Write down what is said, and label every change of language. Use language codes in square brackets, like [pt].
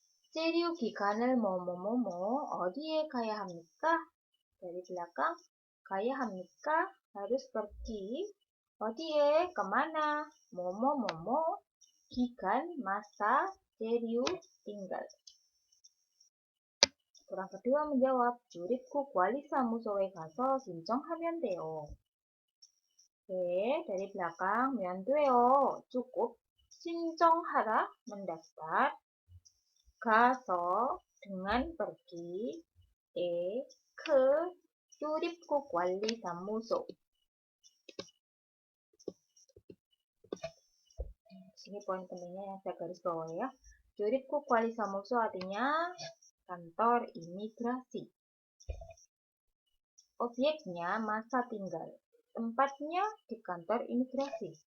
[ko] 체류 기간을 뭐뭐뭐뭐 어디에 가야 합니까? [id] Dari belakang, [ko] 가야 합니까? [id] Harus pergi. 어디에, kemana? [ko] 뭐뭐뭐뭐 기간, masa, 체류, tinggal. [id] orang kedua menjawab, [ko] 주립국 관리사무소에 가서 신청하면 돼요. [id] Oke, dari belakang, [ko] 면돼요. [id] cukup. 신청하다, mendaftar. 가서, dengan pergi. [ko] ke, 주립국 관리사무소. [id] Ini poin pentingnya yang saya garis bawah ya. 주립국 관리사무소 artinya kantor imigrasi. Objeknya masa tinggal. Tempatnya di kantor imigrasi.